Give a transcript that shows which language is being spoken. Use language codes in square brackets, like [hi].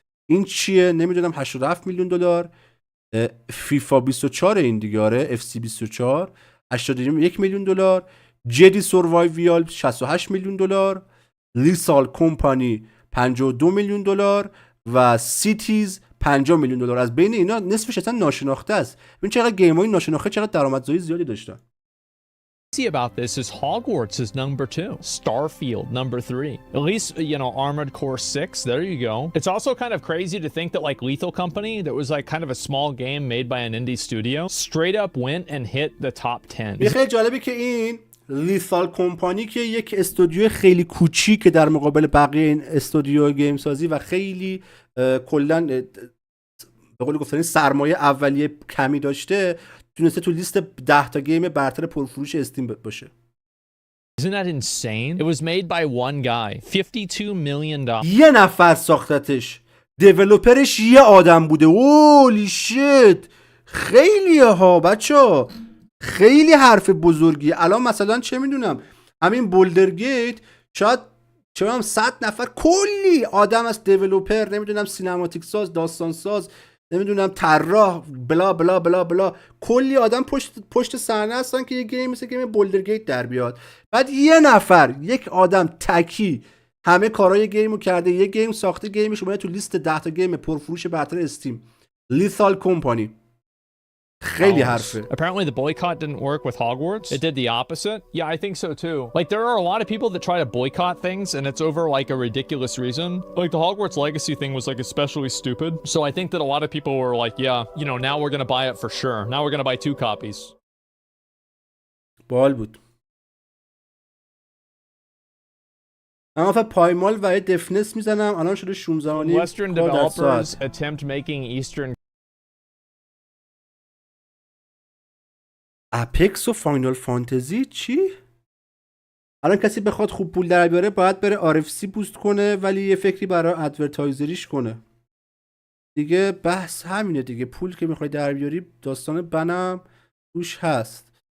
[fa] این چیه نمیدونم 87 میلیون دلار. فیفا 24 این دیگه آره اف سی 24 81 میلیون دلار. جدی سوروایویال 68 میلیون دلار. لیسال کمپانی 52 میلیون دلار و سیتیز 50 میلیون دلار. از بین اینا نصفش اصلا ناشناخته است. ببین چقدر گیم‌های ناشناخته چقدر درآمدزایی زیادی داشتن. [en] about this is Hogwarts is number 2, Starfield number 3. At least, you know, Armored Core 6, there you go. It's also kind of crazy to think that like Lethal Company, that was like kind of a small game made by an indie studio, straight up went and hit the top 10. [fa] خیلی جالبه که این لیثال کمپانی که یک استودیو خیلی کوچیک در مقابل بقیه این استودیو گیم سازی و خیلی کلا به قول گفتنی سرمایه اولیه کمی داشته، تونسته تو لیست 10 تا گیم برتر پرفروش استیم باشه. [en] Isn't that insane? It was made by one guy. $52 million. [fa] یه نفر ساختتش. دیولپرش یه آدم بوده. [en] اولی شیت. [fa] خیلیه ها بچه. خیلی حرف بزرگی. الان مثلا چه میدونم همین بولدرگیت شاید چه میدونم 100 نفر کلی آدم از دیولپر، نمیدونم سینماتیک ساز، داستان ساز، نمیدونم طراح، بلا بلا بلا بلا، کلی آدم پشت صحنه هستن که یه گیم مثل گیم بولدرگیت در بیاد. بعد یه نفر، یک آدم تکی همه کارهای گیمو کرده، یه گیم ساخته، گیمش اومده تو لیست 10 تا گیم پرفروش برتر استیم. لیثال کمپانی. خیلی حرفه. [en] Apparently the boycott didn't work with Hogwarts. It did the opposite. Yeah, I think so too. Like there are a lot of people that try to boycott things and it's over like a ridiculous reason. Like the Hogwarts Legacy thing was like especially stupid. So I think that a lot of people were like, yeah, you know, now we're going to buy it for sure. Now we're going to buy 2 copies. [fa] بال بود. اما پایمال و دفنس میزنم الان شده 16 [en] Western developers attempt making Eastern [fa] اپکس و فاینال فانتزی چی؟ الان کسی بخواد خوب پول در بیاره باید بره RFC بوست کنه ولی یه فکری برای ادورتایزریش کنه. دیگه بحث همینه دیگه. پول که میخوای در بیاری داستان بنم روش هست.